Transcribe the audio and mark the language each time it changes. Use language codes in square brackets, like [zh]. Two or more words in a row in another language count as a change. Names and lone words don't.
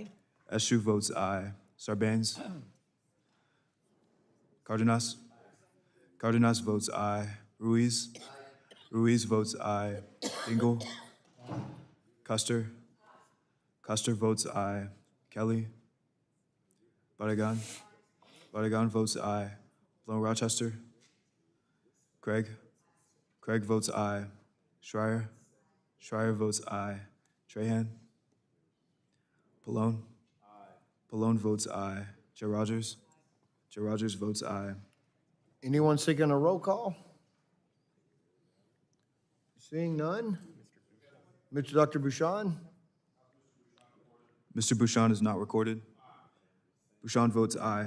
[en] Eshu votes aye. Sarbanes. Cardenas. Cardenas votes aye. Ruiz. Ruiz votes aye. Dingle. Custer. Custer votes aye. Kelly. Barragan. Barragan votes aye. Lone Rochester. Craig. Craig votes aye. Schreier. Schreier votes aye. Trahan. Pallone. Pallone votes aye. Joe Rogers. Joe Rogers votes aye. Anyone seeking a roll call? Seeing none? Dr. Bouchon? Mr. Bouchon is not recorded. Bouchon votes aye.